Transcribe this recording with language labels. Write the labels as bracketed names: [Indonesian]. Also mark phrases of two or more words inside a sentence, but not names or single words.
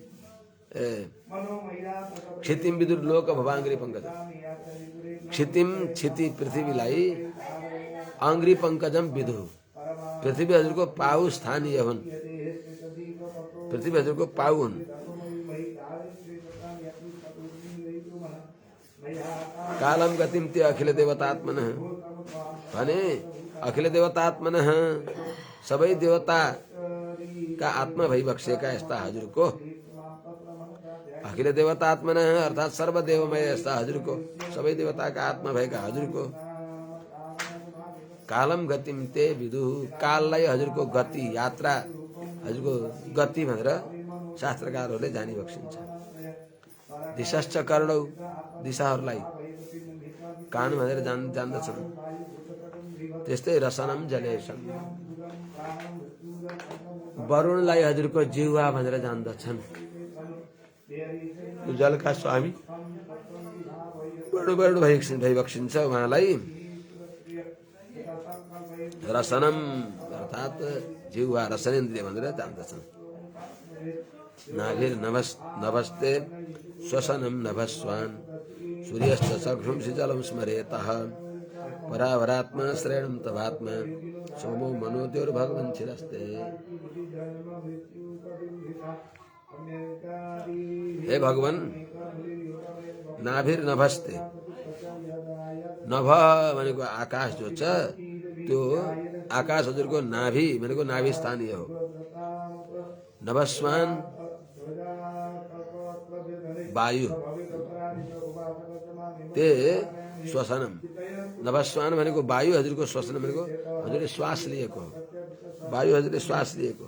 [Sanskrit] क्षितिम विदुर लोक भवाङ्घ्रि पङ्कजम, क्षितिम [Nepali] क्षिति पृथ्वीलाई, [Sanskrit] अङ्घ्रि पङ्कजम विदु, [Nepali] पृथ्वी हजुरको पाउ स्थानीय हुन्, पृथ्वी हजुरको पाउ हुन्। [Sanskrit] कालम गतिम ते अखिल देवतात्मनः [Nepali] भने [Sanskrit] अखिल देवतात्मनः [Nepali] सबै देवता का आत्मा भइबक्सेका यस्ता हजुरको, [Sanskrit] अखिल देवतात्मनः [Nepali] अर्थात सर्वदेवमय यस्ता हजुरको, सबै देवताका आत्मा भएका हजुरको, [Sanskrit] कालम गतिम ते विदु, [Nepali] काललाई हजुरको गति यात्रा, हजुरको गति भनेर शास्त्रकारहरूले जानी बक्सिन्छ। [Sanskrit] दिशाश्च कर्णौ, [Nepali] दिशाहरूलाई कान भनेर जान्दछन्। त्यस्तै [Sanskrit] रसनम जलेशम, [Nepali] वरुणलाई हजुरको जिह्वा भनेर जान्दछन्। जलका स्वामी वरुण भइबक्सिन्छ, उहाँलाई रसनम अर्थात जिह्वा रसनेन्द्रिय भनेर जान्दछन्। [Sanskrit] नाभिर नभस्ते श्वसनम नभस्वान, सूर्यश्च चक्षुंसि जलं स्मरेतः, परावरात्मा श्रेणं तवात्मा, सोमो मनोद्योर्भगवन् शिरस्ते। [Nepali] हे भगवान, [Sanskrit] नाभिर नभस्ते, [Nepali] नभ भनेको आकाश जो छ, त्यो आकाश हजुरको नाभि भनेको नाभि स्थानीय हो। नभस्वान वायु, [Sanskrit] ते श्वसनम, [Nepali] नभस्वान भनेको वायु हजुरको, श्वसन भनेको हजुरले श्वास लिएको हो, वायु हजुरले श्वास लिएको।